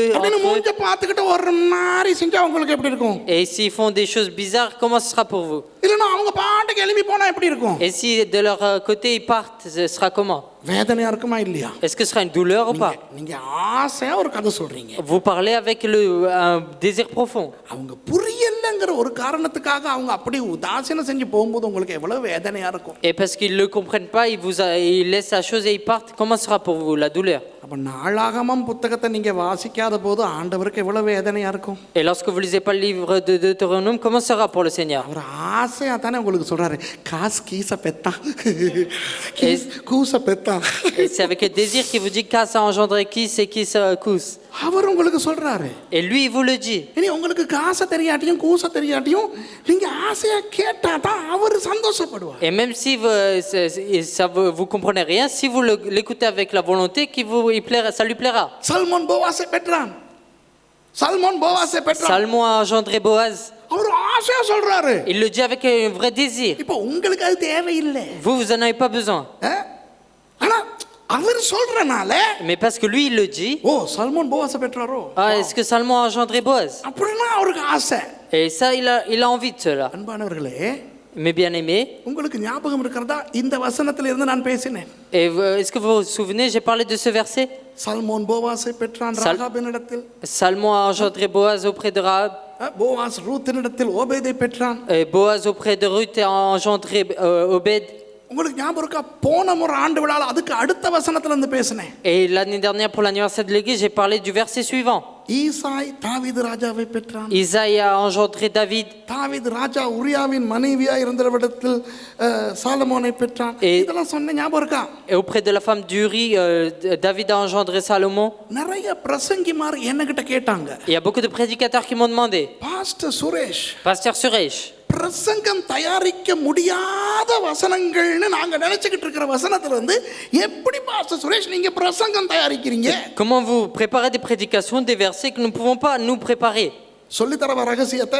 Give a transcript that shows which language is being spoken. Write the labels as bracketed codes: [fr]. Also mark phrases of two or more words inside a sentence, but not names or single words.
[ta] அப்படின்னு [fr] entre eux, [ta] மூஞ்ச பார்த்துக்கிட்டு ஒரு மாதிரி செஞ்சா உங்களுக்கு எப்படி இருக்கும்? [fr] et s'ils font des choses bizarres, comment ce sera pour vous? [ta] இல்லைன்னா அவங்க பாட்டுக்கு எழுப்பி போனா எப்படி இருக்கும்? [fr] Et si de leur côté ils partent, ce sera comment? [ta] வேதனையா இருக்குமா இல்லையா? [fr] Est-ce que ce sera une douleur ou pas? [ta] நீங்க ஆசையா ஒரு கதை சொல்றீங்க, [fr] Vous parlez avec un désir profond. [ta] அவங்க புரியலங்கிற ஒரு காரணத்துக்காக அவங்க அப்படி உதாசீனம் செஞ்சு போகும்போது உங்களுக்கு எவ்வளவு வேதனையா இருக்கும்? [fr] Et parce qu'ils ne le comprennent pas, ils laissent la chose et ils partent. Comment sera pour vous la douleur? [ta] அப்ப நாளாகமம் புத்தகத்தை நீங்க வாசிக்காத போது ஆண்டவருக்கு எவ்வளவு வேதனையா இருக்கும்? [fr] Et lorsque vous lisez pas le livre de Deutéronome, comment sera pour le Seigneur? [ta] அவர் ஆசையா தானே உங்களுக்கு சொல்றாரு, காசு கீச பெத்தான், கூச பெத்தான். [fr] Et c'est avec le désir qu'il vous dit qu'à ça engendré qui c'est qui ça cousse. [ta] அவர் உங்களுக்கு சொல்றாரு. [fr] Et lui, il vous le dit. [ta] இனி உங்களுக்கு காசை தெரியாட்டியும் கூச தெரியாட்டியும் நீங்க ஆசையா கேட்டா தான் அவர் சந்தோஷப்படுவார். [fr] Et même si vous comprenez rien, si vous l'écoutez avec la volonté, ça lui plaira. [ta] சல்மோன் போவாசை பெற்றான். [fr] Salmon a engendré Boaz. [ta] அவர் ஆசையா சொல்றாரு. [fr] Il le dit avec un vrai désir. [ta] இப்போ உங்களுக்கு அது தேவையில்லை. [fr] Vous en avez pas besoin. [ta] ஆனா அவர் சொல்றனால, [fr] Mais parce que lui, il le dit. [ta] ஓ சல்மோன் போவாசை பெற்றாரோ, [fr] Est-ce que Salmon a engendré Boaz? [ta] அப்படின்னா அவருக்கு ஆசை. [fr] Et ça, il a envie de cela. [ta] அன்பானவர்களே, [fr] Mes bien-aimés, [ta] உங்களுக்கு ஞாபகம் இருக்கிறதா இந்த வசனத்துல இருந்து நான் பேசினேன். [fr] est-ce que vous vous souvenez, j'ai parlé de ce verset? [ta] சல்மோன் போவாசை பெற்றான் ராகாபினிடத்தில், [fr] Salmon a engendré Boaz auprès de Rahab. [ta] போவாஸ் ரூத்தினிடத்தில் ஓபேதை பெற்றான். [fr] Et Boaz auprès de Ruth a engendré Obed. [ta] உங்களுக்கு ஞாபகம் இருக்கா? போன முறை ஆண்டு விழால அதுக்கு அடுத்த வசனத்துல இருந்து பேசினேன். [fr] Et l'année dernière, pour l'anniversaire de l'église, j'ai parlé du verset suivant. [ta] ஈசாய் தாவீது ராஜாவை பெற்றான். [fr] Isaïe a engendré David. [ta] தாவீது ராஜா உரியாவின் மனைவியா இருந்தவரிடத்தில் சாலமோனை பெற்றான். இதெல்லாம் சொன்ன ஞாபகம் இருக்கா? [fr] Et auprès de la femme d'Uri, David a engendré Salomon. [ta] நிறைய பிரசங்கிமார் என்கிட்ட கேட்டாங்க. [fr] Il y a beaucoup de prédicateurs qui m'ont demandé. [ta] பாஸ்டர் சுரேஷ், [fr] Pasteur Suresh, [ta] பிரசங்கம் தயாரிக்க முடியாத வசனங்கள்னு நாங்க நினைச்சுக்கிட்டு இருக்கிற வசனத்துல இருந்து எப்படி பாஸ்டர் சுரேஷ் நீங்க பிரசங்கம் தயாரிக்கிறீங்க? [fr] comment vous préparez des prédications, des versets que nous ne pouvons pas nous préparer? [ta] சொல்லித்தரவா ரகசியத்தை?